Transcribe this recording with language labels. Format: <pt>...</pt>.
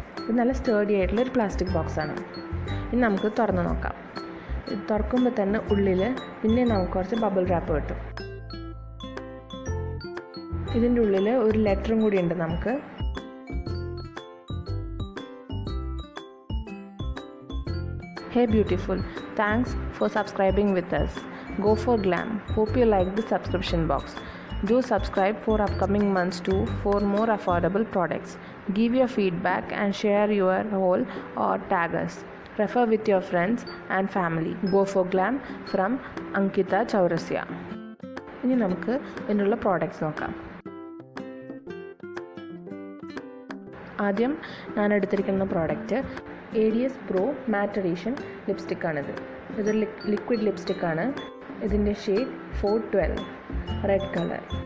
<ml>ഇത് നല്ല സ്റ്റേഡി ആയിട്ടുള്ളൊരു പ്ലാസ്റ്റിക് ബോക്സാണ്. ഇനി നമുക്ക് തുറന്ന് നോക്കാം. ഇത് തുറക്കുമ്പോൾ തന്നെ ഉള്ളിൽ പിന്നെ നമുക്ക് കുറച്ച് ബബിൾ റാപ്പ് കിട്ടും. ഇതിൻ്റെ ഉള്ളിൽ ഒരു ലെറ്ററും കൂടി ഉണ്ട് നമുക്ക്.</ml> <en>Hey beautiful, thanks for subscribing with us. Go for Glam. Hope you like the subscription box. Do subscribe for upcoming months too for more affordable products. Give your feedback and share your haul or tag us. Refer with your friends and family. Go for Glam from Ankita Chaurasya.</en> <ml>ഇനി നമുക്ക് ഇതിനുള്ള products നോക്കാം. ആദ്യം ഞാൻ എടുത്തിരിക്കുന്ന product ADS Pro മാറ്റ് edition ലിപ്സ്റ്റിക്കാണിത്. ഇത് liquid ലിപ്സ്റ്റിക്കാണ്. ഇതിൻ്റെ shade 412 red colour.</ml>